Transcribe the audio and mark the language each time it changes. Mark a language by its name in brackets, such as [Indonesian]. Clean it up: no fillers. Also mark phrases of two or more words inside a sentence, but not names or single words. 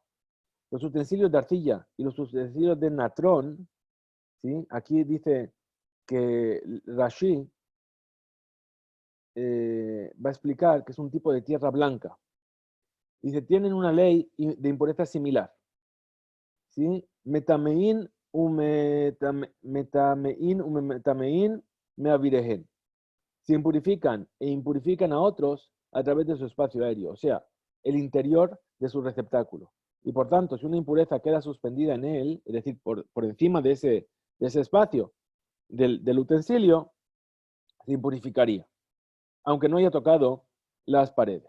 [Spanish] Los utensilios de arcilla y los utensilios de natrón, ¿sí? Aquí dice que Rashi va a explicar que es un tipo de tierra blanca. Dice, tienen una ley de impureza similar. ¿Sí? [Hebrew] מטמאין מאויריהן. [Spanish] Se impurifican e impurifican a otros a través de su espacio aéreo, o sea, el interior de su receptáculo. Y por tanto, si una impureza queda suspendida en él, es decir, por encima de ese espacio del utensilio, se impurificaría, aunque no haya tocado las paredes.